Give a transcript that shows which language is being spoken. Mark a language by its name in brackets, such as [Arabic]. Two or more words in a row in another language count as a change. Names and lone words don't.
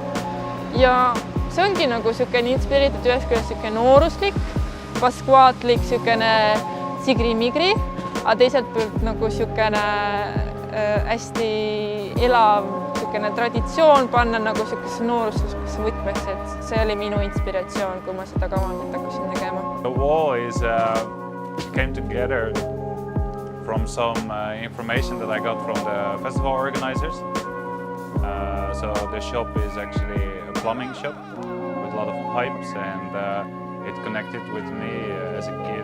[Estonian] Ja see ongi nagu siukene inspireeritud ühest küljest siukene nooruslik, paskvaatlik, siukene sigri-migri, aga teiselt poolt nagu siukene hästi elav siukene traditsioon panna nagu siukesse noorusesse võtmeks, et see oli minu inspiratsioon, kui ma seda kavandit hakkasin tegema. [English] The wall came together from some information that I got from the festival organizers. So the shop is actually a plumbing shop with a lot of pipes, and it connected with me as a kid.